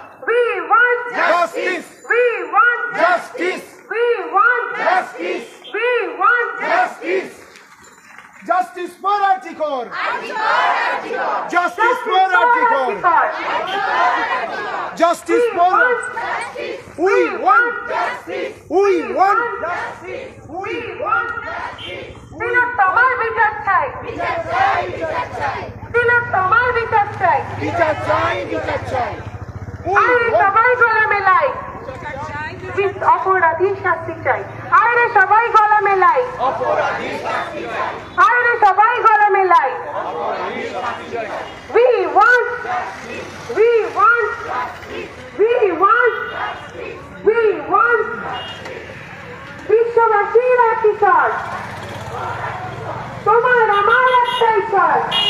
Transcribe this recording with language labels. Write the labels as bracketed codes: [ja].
[en] We want justice, we want justice, we want justice, we want justice. Justice for Artikor, justice for Artikor, justice for we want justice, we want justice, we want justice. [bn] দিলে তোমার বিচার চাই, বিচার চাই, বিচার চাই। দিলে তোমার বিচার চাই, বিচার চাই, বিচার চাই। আরে সবাই গলা মেলাই, অপরাধীর শাস্তি চাই। আরে সবাই গলা মেলাই, অপরাধীর শাস্তি চাই। আরে সবাই গলা মেলাই। [en] We want justice, we want justice, we want justice, we want justice. [bn] বিশ্ববাসীর অধিকার, তোমার আমার একটাই চাই।